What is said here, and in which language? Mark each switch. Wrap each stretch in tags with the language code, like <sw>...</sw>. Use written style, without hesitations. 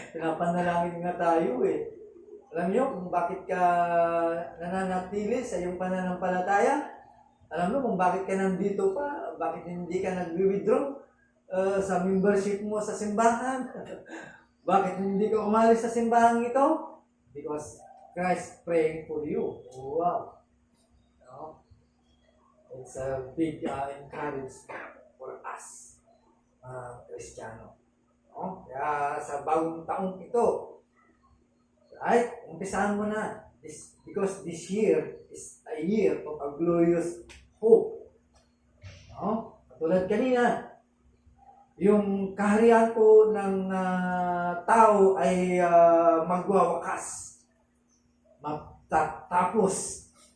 <tl>Pinapanalangin nga tayo eh. Alam niyo kung bakit ka nananatili sa iyong pananampalataya? Alam mo kung bakit ka nandito pa? Bakit hindi ka nag-withdraw sa membership mo sa simbahan? Bakit hindi ka umalis sa simbahan ito?</tl> <en>Because Christ praying for you. Wow. No? It's a big encouragement for us, Kristiyano. No?</en> <tl>Kaya sa bagong taong ito, right? Umpisahan mo na.</tl> <en>Because this year is a year of a glorious hope. No?</en> <tl>Tulad kanina, yung kaharian po ng tao ay magwawakas, matatapos.</tl>